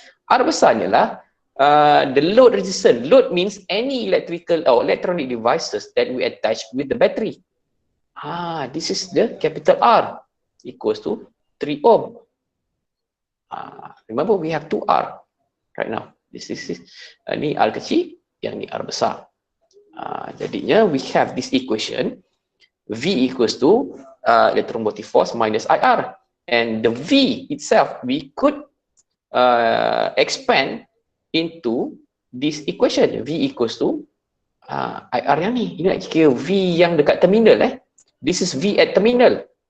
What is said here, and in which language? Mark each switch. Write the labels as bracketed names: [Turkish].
[Malay] R besar ni adalah [English] the load resistance. Load means any electrical or electronic devices that we attach with the battery. This is the capital R equals to 3 ohm. Remember we have 2R right now. This is [Malay] ni R kecil, yang ni R besar. Jadinya [English] we have this equation V equals to electromotive force minus IR, and the V itself we could expand into this equation. V equals to IR [Malay] yang ni. Ini nak kira V yang dekat terminal [English] This is V at terminal.